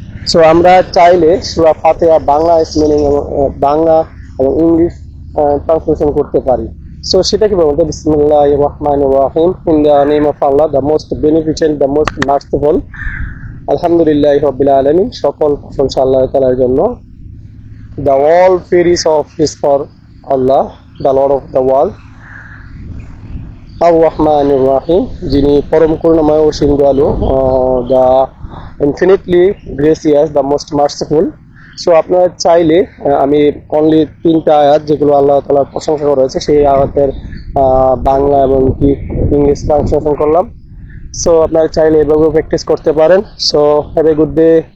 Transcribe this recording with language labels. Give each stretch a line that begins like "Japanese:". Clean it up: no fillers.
Bangla: So আমরা চাইলে সূরা ফাতিহা Bangla meaning Bangla এবং ইংলিশ ট্রান্সলেশন করতে পারি। সো সেটা কি বলতে
Arabic: বিসমিল্লাহির রহমানির রহিম,
English: In the name of Allah, the most beneficent, the most merciful.
Arabic: আলহামদুলিল্লাহি রাব্বিল আলামিন,
Bangla: সকল প্রশংসা আল্লাহ তাআলার জন্য।
English: The all praise of is for Allah, the Lord of the world.
Arabic: আর-রহমানির রহিম,
Bangla: যিনি পরম করুণাময় ও অসীম দয়ালু,
English: the infinitely gracious, the most merciful.
Bangla: So আপনারা চাইলে আমি অনলি 3টা আয়াত যেগুলো আল্লাহ তাআলার প্রশংসা করা হয়েছে সেই আয়াতের বাংলা এবং কি ইংলিশ ট্রান্সলেশন করলাম। সো আপনারা চাইলে এভাবে প্র্যাকটিস করতে পারেন।
English: So have a good day.